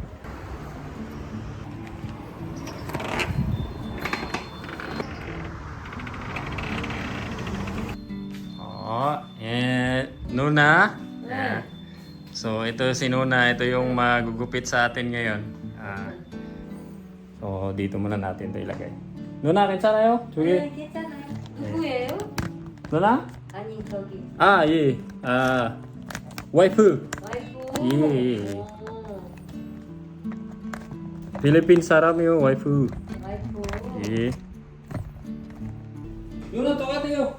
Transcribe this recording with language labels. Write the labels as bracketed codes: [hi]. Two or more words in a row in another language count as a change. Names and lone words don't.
[tl] Nuna. Yeah. So ito si Nuna, ito yung magugupit sa atin ngayon. So dito muna natin ito ilagay. [ko] Nuna, 괜찮아요? 저기. 네, 괜찮아요. 누구예요? 누나? 아니, 저기. 예. 와이프. 와이프. 예. 오, 필리핀 사람이요, 와이프. 와이프. 예. 누나 똑같아요.